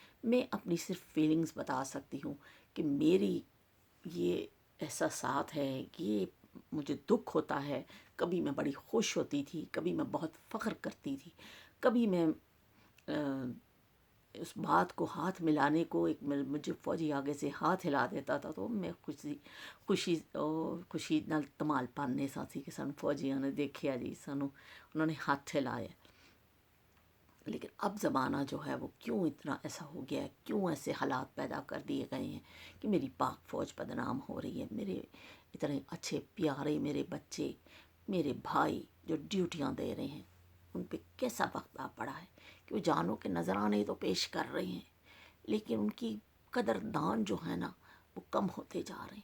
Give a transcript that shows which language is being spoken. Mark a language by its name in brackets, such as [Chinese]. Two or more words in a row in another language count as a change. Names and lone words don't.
[Urdu] میں اپنی صرف فیلنگز بتا سکتی ہوں کہ میری یہ احساسات ہے، یہ مجھے دکھ ہوتا ہے. کبھی میں بڑی خوش ہوتی تھی، کبھی میں بہت فخر کرتی تھی، کبھی میں اس بات کو ہاتھ ملانے کو، ایک مجھے فوجی آگے سے ہاتھ ہلا دیتا تھا تو [Punjabi] میں خوشی نال تمال پانے سا سی کہ سانو فوجیاں نے دیکھیا جی، [Urdu] سانو انہوں نے ہاتھ ہلایا. لیکن اب زمانہ جو ہے وہ کیوں اتنا ایسا ہو گیا ہے، کیوں ایسے حالات پیدا کر دیے گئے ہیں کہ میری پاک فوج بدنام ہو رہی ہے. میرے اتنے اچھے پیارے میرے بچے میرے بھائی جو ڈیوٹیاں دے رہے ہیں ان پہ کیسا وقت آ پڑا ہے کہ وہ جانوں کے نذرانے تو پیش کر رہے ہیں، لیکن ان کی قدردان جو ہے نا وہ کم ہوتے جا رہے ہیں۔